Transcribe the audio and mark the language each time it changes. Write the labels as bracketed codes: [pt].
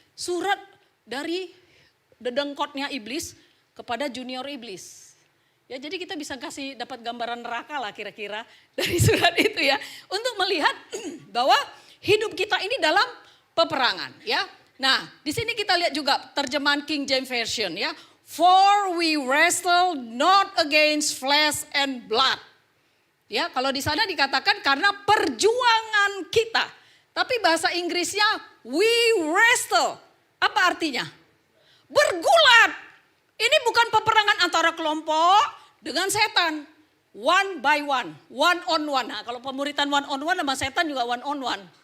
[id] Surat dari dedengkotnya iblis kepada junior iblis. Ya, jadi kita bisa dapat gambaran neraka lah kira-kira dari surat itu ya. Untuk melihat bahwa hidup kita ini dalam peperangan ya. Nah, di sini kita lihat juga terjemahan King James Version ya. [en] For we wrestle not against flesh and blood. [id] Ya, kalau di sana dikatakan karena perjuangan kita. Tapi bahasa Inggrisnya [en] we wrestle. [id] Apa artinya? Bergulat. Ini bukan peperangan antara kelompok dengan setan. [en] One by one on one. [id] Nah, kalau pemuritan [en] one on one [id] sama setan juga one on one.